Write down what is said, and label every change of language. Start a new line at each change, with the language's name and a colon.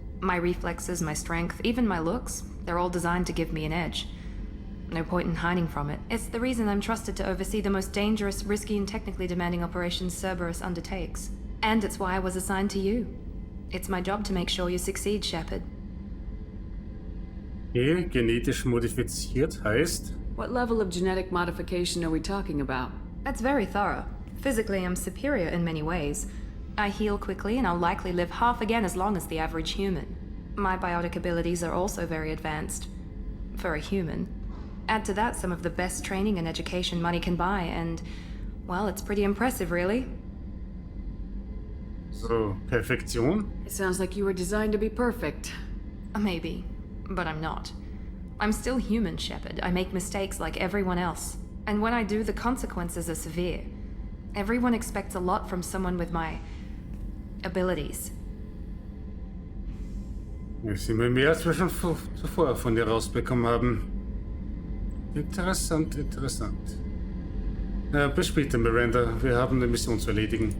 English: My reflexes, my strength, even my looks, they're all designed to give me an edge. No point in hiding from it. It's the reason I'm trusted to oversee the most dangerous, risky, and technically demanding operations Cerberus undertakes. And it's why I was assigned to you. It's my job to make sure you succeed, Shepard.
German: Okay, genetisch modifiziert heißt...
English: What level of genetic modification are we talking about? That's very thorough. Physically, I'm superior in many ways. I heal quickly, and I'll likely live half again as long as the average human. My biotic abilities are also very advanced. For a human. Add to that some of the best training and education money can buy, and... well, it's pretty impressive, really.
German: So, Perfektion?
English: It sounds like you were designed to be perfect. Maybe, but I'm not. I'm still human, Shepard. I make mistakes like everyone else. And when I do, the consequences are severe. Everyone expects a lot from someone with my... abilities.
German: Ja, sind wir mehr, als wir schon zuvor von dir rausbekommen haben. Interessant, interessant. Bis später, Miranda. Wir haben eine Mission zu erledigen.